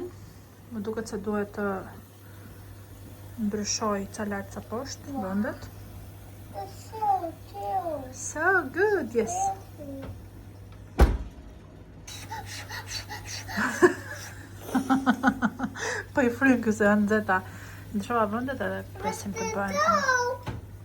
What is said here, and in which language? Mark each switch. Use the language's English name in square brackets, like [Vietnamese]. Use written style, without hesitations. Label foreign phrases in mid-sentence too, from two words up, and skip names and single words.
[Albanian] Më duket se duhet të ndryshoj ca lart ca poshtë vendet. [English] So good, yes. [Albanian] Po i fryn ky se janë nxehta. Ndryshova vendet edhe presim të bëhen.